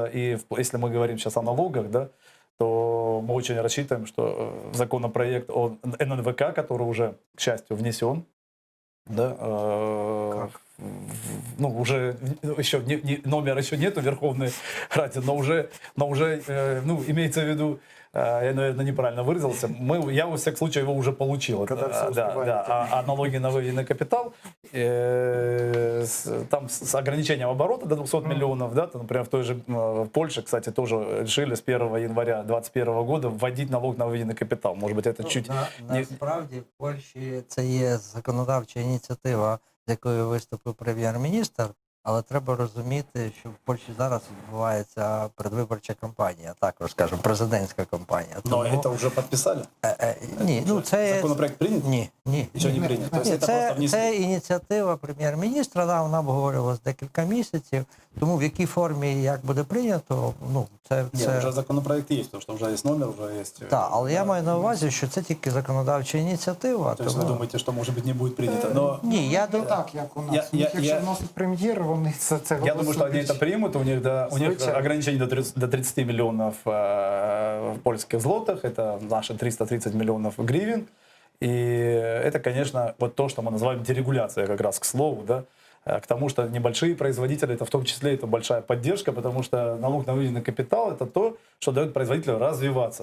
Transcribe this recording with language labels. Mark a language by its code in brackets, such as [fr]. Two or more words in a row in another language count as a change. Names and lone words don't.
[ru] И если мы говорим сейчас о налогах, да, то мы очень рассчитываем, что законопроект о ННВК, который уже, к счастью, внесен, да, ну, уже еще номера еще нету в Верховной Раде, но уже ну, имеется в виду, я, наверное, неправильно выразился, я, во всяком случае, его уже получил. А налоги на выведенный капитал, там с ограничением оборота до 200 миллионов, да, то, например, в той же в Польше, кстати, тоже решили с 1 января 2021 года вводить налог на выведенный капитал. Может быть, это чуть... [uk] Насправді, в Польщі це є законодавча ініціатива, з якою виступив прем'єр-міністр, Але треба розуміти, що в Польщі зараз відбувається передвиборча кампанія, також, скажімо, президентська кампанія. [ru] Но это уже подписали? [uk] Ні, ну це... [ru] Законопроект принят? [uk] Ні. [ru] Еще не принят. То есть [uk] Ні, [ru] это просто внесли. [uk] це ініціатива прем'єр-міністра, вона обговорювалася декілька місяців, тому в якій формі і як буде прийнято, ну, це... [ru] Нет, уже законопроект есть, потому что уже есть номер, уже есть... [uk] Так, але я маю на увазі, що це тільки законодавча ініціатива. [ru] То есть вы думаете, что, может быть, не будет принято, но... [uk] Ні, я Не думаю... так, як у нас. У них, якщо вносить прем'єр, вони це [ru] Я думаю, что они это примут. У них, у них Звучит. ограничение до 30 миллионов польских злотых. Это наши 330 миллионов гривен. И это, конечно, вот то, что мы называем дерегуляция, как раз к слову, да, к тому, что небольшие производители, это в том числе это большая поддержка, потому что налог на выведенный капитал – это то, что дает производителю развиваться.